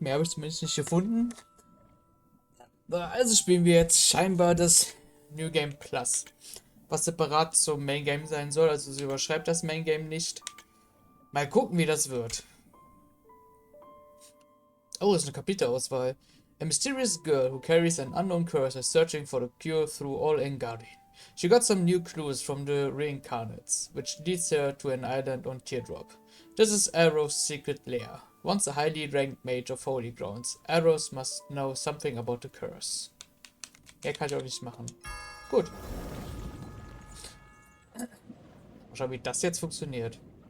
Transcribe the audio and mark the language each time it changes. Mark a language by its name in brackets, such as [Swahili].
[German] Mehr habe ich zumindest nicht gefunden. Also spielen wir jetzt scheinbar das New Game Plus, was separat zum Main Game sein soll. Also sie überschreibt das Main Game nicht. Mal gucken, wie das wird. Oh, das ist eine Kapitelauswahl. [English] A mysterious girl who carries an unknown curse is searching for the cure through all Engadin. She got some new clues from the reincarnates, which leads her to an island on Teardrop. This is Arrow's secret lair. Once a highly ranked mage of Holy Grounds, Arrows must know something about the curse. [German] Ja, kann ich auch nicht machen. Gut. Mal schauen, wie das jetzt funktioniert.